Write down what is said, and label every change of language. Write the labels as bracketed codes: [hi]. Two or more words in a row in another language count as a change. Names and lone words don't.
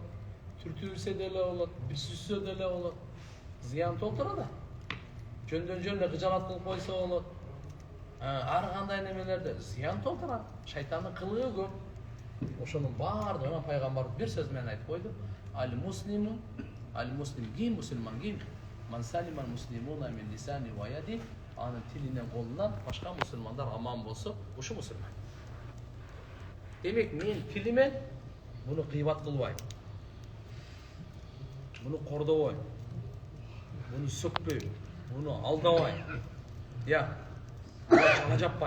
[ky] Түртүрсе деле болот, бүсүсө деле болот. Зыян толтурат. Жөндөн жөн кыжалат кылып койсо болот. Ар кандай немелерде зыян толтурат. Шайтандын кылыгы көп. Ошонун баардыгына пайгамбар бир сөз менен айтып койду. [ar] Аль-муслиму, [ky] аль-муслим ким, мусулман ким? [ar] من سلم المسلمون من لسانه ويده. [ky] Анын тилинен колунан башка мусулмандар аман болсо, ушу мусулман. Демек мен тилимен буну кыйбат кылбайм. Буну кордобойм. Буну сөкпөйм. Буну алдабайм. Жала жаппайм.